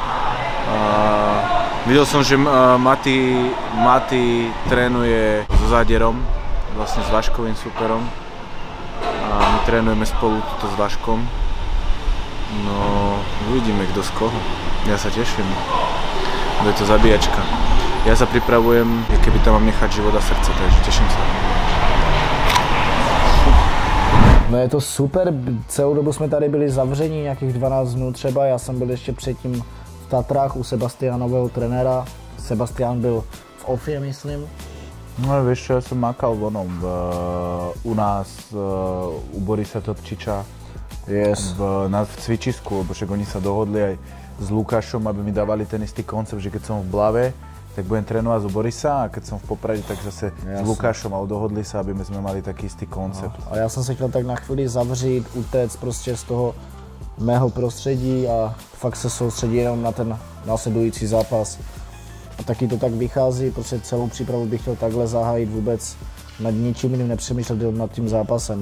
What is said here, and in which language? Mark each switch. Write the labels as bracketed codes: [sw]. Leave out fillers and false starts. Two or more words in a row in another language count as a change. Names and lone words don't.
[sk] Videl som, že Mati trénuje so Zádierom, vlastne s Vaškovým superom. A my trénujeme spolu tuto s Vaškom. No, uvidíme kto z koho. Ja sa teším. Bude to zabíjačka. Ja sa pripravujem, keby tam mám nechať život a srdce, takže teším sa. [cs] No je to super, celou dobu jsme tady byli zavření, nějakých 12 dnů třeba, já jsem byl ještě předtím v Tatrách u Sebastianového trenéra. Sebastian byl v Ofie, myslím. [sk] No vieš čo, ja som makal vonom u nás, u Borisa Topčiča, v cvičisku, lebo však oni sa dohodli aj s Lukášom, aby mi dávali ten istý koncept, že keď som v Blave, tak budem trénovať z Borisa a keď som v Poprade, tak zase s Lukášom a dohodli sa, aby sme mali taký istý koncept. No, [cs] a já jsem se chtěl tak na chvíli zavřít, utéct prostě z toho mého prostředí a fakt se soustředit jenom na ten následující zápas. A taky to tak vychází, protože celou přípravu bych chtěl takhle zahájit, vůbec nad ničím jiným nepřemýšlet, jenom nad tím zápasem.